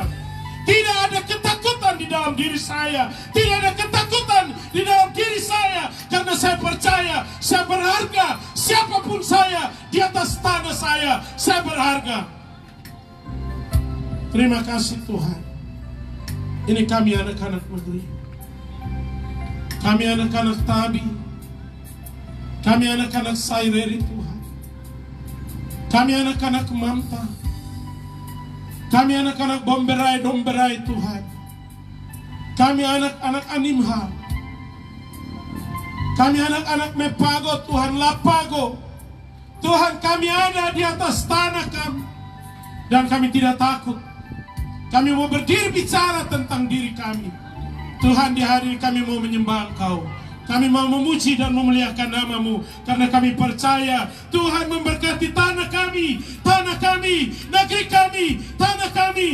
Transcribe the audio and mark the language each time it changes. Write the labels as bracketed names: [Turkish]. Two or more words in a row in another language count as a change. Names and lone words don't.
[Indonesian] Tidak ada ketakutan di dalam diri saya. Tidak ada ketakutan di dalam diri saya. Karena saya percaya, saya berharga. Siapapun saya, di atas tanah saya berharga. Terima kasih Tuhan. Ini kami anak-anak negeri. Kami anak-anak Tabi. Kami anak-anak Saireri Tuhan. Kami anak-anak Mamta. Kami anak-anak Domberai Tuhan. Kami anak-anak Animha. Kami anak-anak Mepago Tuhan, Lapago. Tuhan, kami ada di atas tanah kami. Dan kami tidak takut. Kami mau berdiri bicara tentang diri kami. Tuhan, di hari ini kami mau menyembah Engkau. Kami mau memuji dan memuliakan nama-Mu. Karena kami percaya Tuhan memberkati tanah kami, negeri kami, tanah kami.